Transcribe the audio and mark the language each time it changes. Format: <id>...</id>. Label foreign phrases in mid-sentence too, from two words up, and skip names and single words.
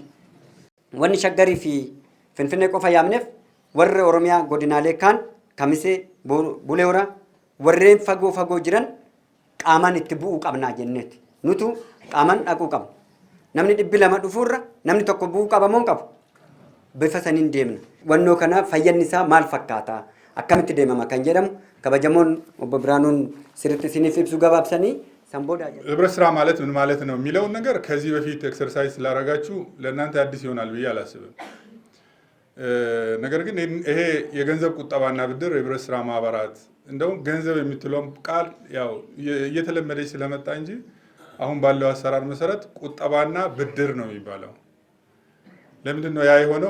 <om>Wanni Shaggarii fi Finfinnee qofa yaamneef warra Oromiyaa godinaalee kaan Kamisee, Bulee Horaa warreen fagoo jiran qaamaan itti bu'uu qabnaa jenneeti. Nutu qaamaan dhaquu qabna. Namni 200 dhufuurra namni tokko bu'uu qaba moo qabu? Bifa saniin deemna. Wannoo kana fayyanni isaa maal fakkaata? Akkamitti deemama kan jedhamu kabajamoon obbo Biraanuun sirriitti isiniif ibsu gabaabsanii ሰንቦዳ</om> <am>ህብረት ስራ ማለት ምን ማለት ነው የሚለውን ነገር ከዚህ በፊት ኤክሰርሳይዝ ስላደረጋችሁ ለእናንተ አዲስ ይሆናል ብዬ አላስብም። ነገር ግን ይሄ የገንዘብ ቁጠባና ብድር የህብረት ስራ ማህበራት እንደውም ገንዘብ የምትለው ቃል ያው እየተለመደች ስለመጣ እንጂ አሁን ባለው አሰራር መሰረት ቁጠባና ብድር ነው የሚባለው። ለምንድን ነው ያ የሆነው?</am>